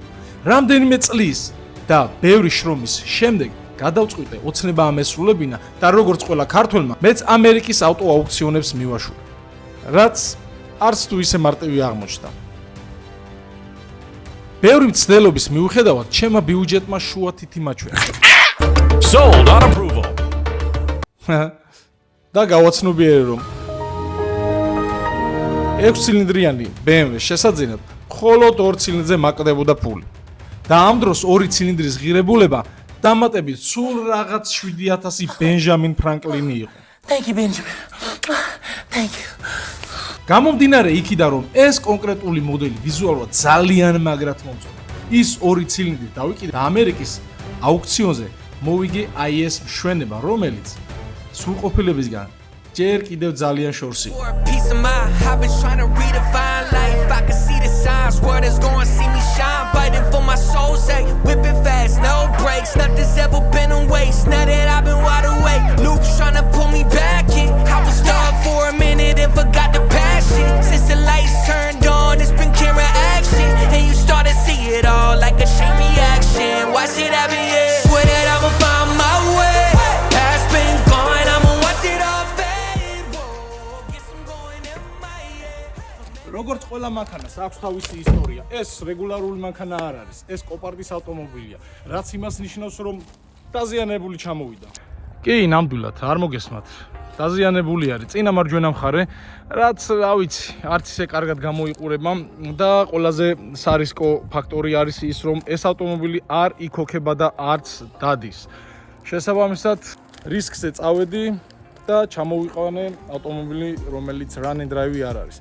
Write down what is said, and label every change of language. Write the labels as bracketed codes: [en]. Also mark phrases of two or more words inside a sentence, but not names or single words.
[ka] რამდენიმე წლის და ბევრი შრომის შემდეგ გადავწყვიტე ოცნება ამესრულებინა და როგორც ყველა ქართველმა, მეც ამერიკის ავტო აუქციონებს მივაშურე. რაც არც თუ ისე მარტივი აღმოჩნდა. ბევრი მცდელობის მიუხედავად, ჩემმა ბიუჯეტმა შუა თითი მაჩვენა. [en] Sold on approval. [ka] და გავაცნობიერე რომ 6 ცილინდრიანი BMW შესაძინად მხოლოდ 2 ცილინდრზე მაკდებოდა ფული. და ამ დროს 2 ცილინდრის ღირებულება დამატებით სულ რაღაც 7000 ბენჟამინ ფრანკლინი იყო. [en] Thank you, Benjamin. Thank you. [ka] გამომდინარე იქიდან რომ ეს კონკრეტული მოდელი ვიზუალურად ძალიან მაგრად მომწონდა. ის 2 ცილინდრი დავიკიდე და ამერიკის აუქციონზე მოვიგე IS მშვენება, რომელიც სრულყოფილებისგან ჯერ კიდევ ძალიან შორს იყო. [en] Peace of mind, I've been trying to redefine life. I can see the signs, word is going to see me shine. Fighting for my soul's sake, whipping fast, no brakes. Nothing's ever been a waste. Now that I've been wide awake, Luke's trying to pull me back in. I was stuck for a minute and forgot the passion. Since the lights turned on, it's been camera action, and you start to see it all like a chain reaction. Watch it happen, yeah. Swear that I'ma find my way. Past been gone, I'ma watch it all fade. Whoa, guess I'm going in my head. [ka] როგორც ყველა მანქანას აქვს თავისი ისტორია. ეს რეგულარული მანქანა არ არის. ეს კოპარდის ავტომობილია, რაც იმას ნიშნავს, რომ დაზიანებული ჩამოვიდა. კი, ნამდვილად, არ მოგესმათ. დაზიანებული არის წინა მარჯვენა მხარე, რაც, რა ვიცი, არც ისე კარგად გამოიყურება და ყველაზე სარისკო ფაქტორი არის ის, რომ ეს ავტომობილი არ იქოქება და არც დადის. შესაბამისად, რისკზე წავედი და ჩამოვიყვანე ავტომობილი, რომელიც [en] run and drive [ka] არ არის.